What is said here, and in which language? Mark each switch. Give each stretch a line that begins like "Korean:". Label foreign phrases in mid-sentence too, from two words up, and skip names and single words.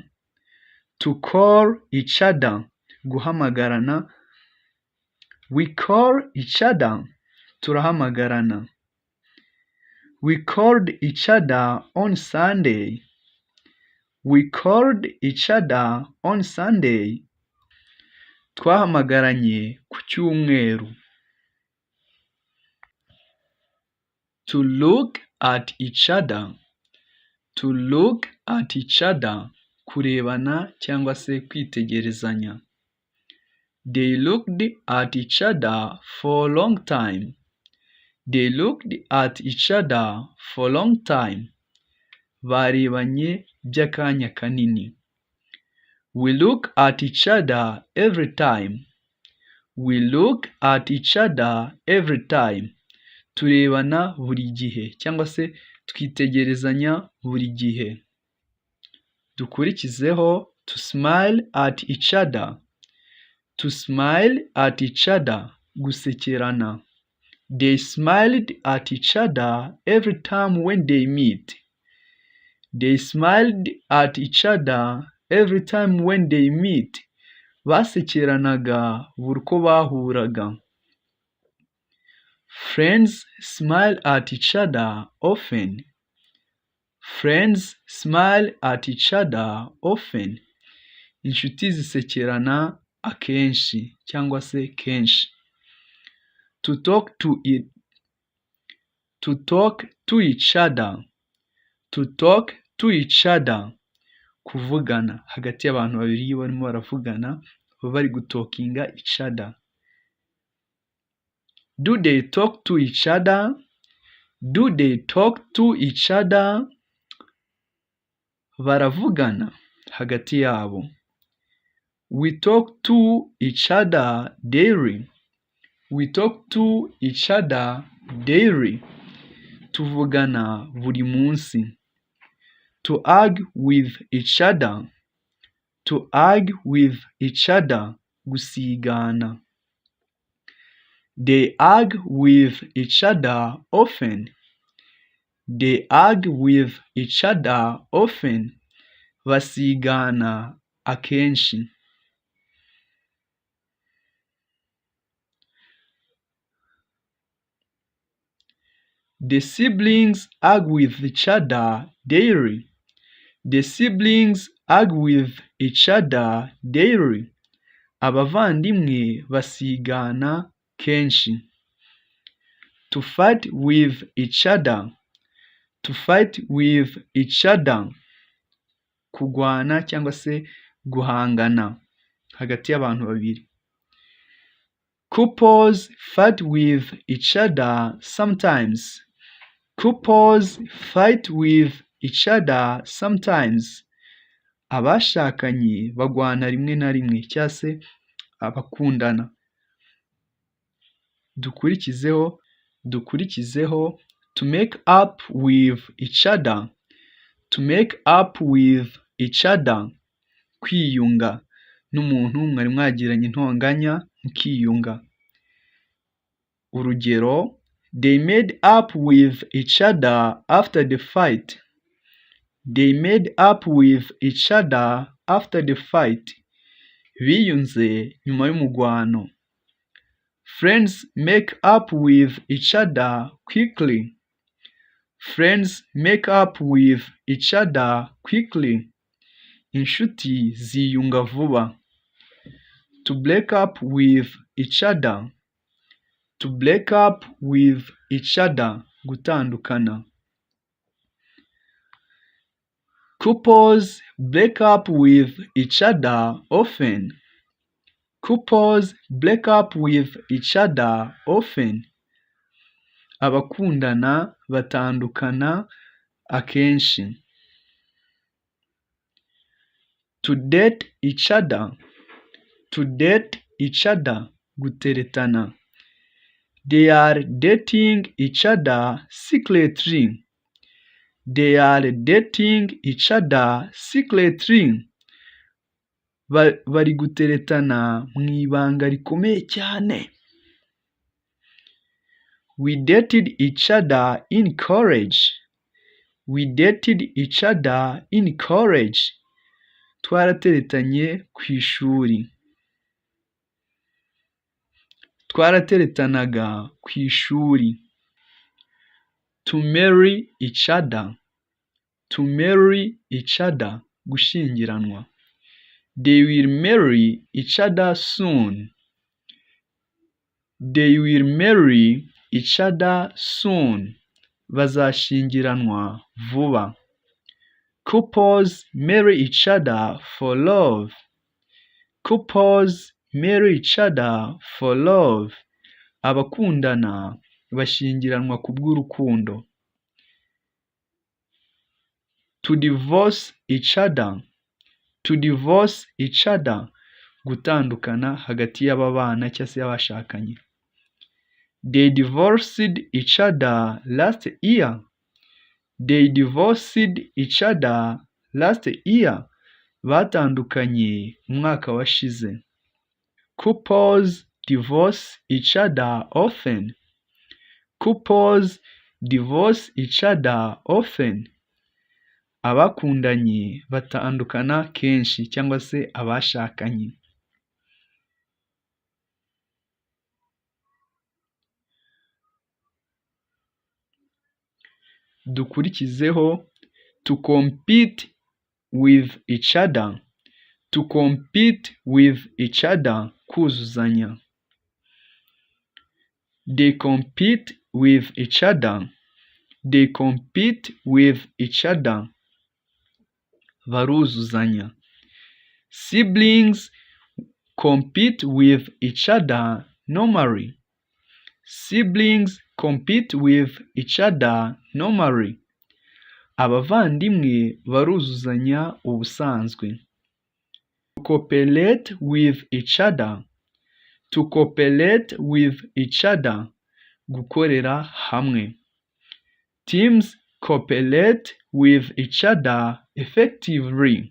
English: To call each other. Guhamagarana. We call each other. Turahamagarana. We called each other on Sunday. We called each other on Sunday.
Kinyarwanda: Twahamagaranye ku cyumweru.
English: To look at each other. To look at each other.
Kinyarwanda: Kurebana cyangwa se kwitegerezanya.
English: They looked at each other for a long time. They looked at each other for a long time.
Kinyarwanda: Barebanye by'akanya kanini.
English: We look at each other every time. We look at each other every time.
Kinyarwanda: Turebana buri gihe cyangwa se twitegerezanya buri gihe.
English: Dukurikizeho to smile at each other. To smile at each other. Gusekerana. They smiled at each other every time when they meet. They smiled at each other every time when they meet.
Kinyarwanda: Basekeranaga buri uko bahuraga.
English: Friends smile at each other often. Friends smile at each other often.
Kinyarwanda: Inshuti zisekerana akenshi cyangwa se kenshi.
English: To talk to it. To talk to each other. To talk to each other.
Kinyarwanda: kuvugana hagati y'abantu babiri iyo barimo baravugana baba bari gutokinga
English: each other. Do they talk to each other? Do they talk to each other?
Kinyarwanda: Baravugana hagati yabo.
English: We talk to each other daily. We talk to each other daily.
Kinyarwanda: Tuvugana buri munsi.
English: To argue with each other. To argue with each other.
Kinyarwanda: Gusigana.
English: They argue with each other often. They argue with each other often.
Kinyarwanda: Basigana akenshi.
English: The siblings argue with each other daily. The siblings argue with each other daily.
Kinyarwanda: Abavandimwe basigana kenshi.
English: To fight with each other. To fight with each other.
Kinyarwanda: Kugwana cyangwa se guhangana hagati y'abantu babiri.
English: Couples fight with each other sometimes. Couples fight with each other sometimes.
Kinyarwanda: Abashakanye bagwana rimwe na rimwe cyangwa se abakundana.
English: Dukurikizeho to make up with each other. To make up with each other.
Kinyarwanda: Kwiyunga n'umuntu mwari mwagiranye intonganya mukiyunga. Urugero,
English: they made up with each other after the fight. They made up with each other after the fight.
Kinyarwanda: Biyunze nyuma y'umugwano.
English: Friends make up with each other quickly. Friends make up with each other quickly.
Kinyarwanda: Inshuti ziyunga vuba.
English: To break up with each other. To break up with each other.
Kinyarwanda: Gutandukana.
English: Couples break up with each other often. Couples break up with each other often.
Kinyarwanda: Abakundana batandukana akenshi.
English: To date each other. To date each other. Guteretana. They are dating each other secretly. They are dating each other secretly. Bari guteretana mu ibanga rikomeye cyane. We dated each other in college. We dated each other in college.
Kinyarwanda: Twarateretanye ku ishuri. Twarateretanaga ku ishuri.
English: To marry each other. To marry each other. Gushyingiranwa. They will marry each other soon. They will marry each other soon.
Kinyarwanda: Bazashyingiranwa vuba.
English: Couples marry each other for love. Couples marry each other for love.
Kinyarwanda: Abakundana bashyingiranwa kubw'urukundo.
English: To divorce each other. To divorce each other.
Kinyarwanda: Gutandukana hagati y'ababana cyangwa se y'abashakanye.
English: They divorced each other last year. They divorced each other last year.
Kinyarwanda: Batandukanye umwaka washize.
English: Couples divorce each other often. Couples divorce each other often.
Kinyarwanda: Abakundanye batandukana kenshi cyangwa se abashakanye.
English: Dukurikizeho to compete with each other. To compete with each other.
Kinyarwanda: Kuzuzanya.
English: They compete with each other. They compete with each other.
Kinyarwanda: baruzuzanya.
English: Siblings compete with each other normally. Siblings compete with each other normally.
Kinyarwanda: Abavandimwe baruzuzanya ubusanzwe.
English: To cooperate with each other. To cooperate with each other.
Kinyarwanda: Gukorera hamwe.
English: Teams cooperate with each other effectively.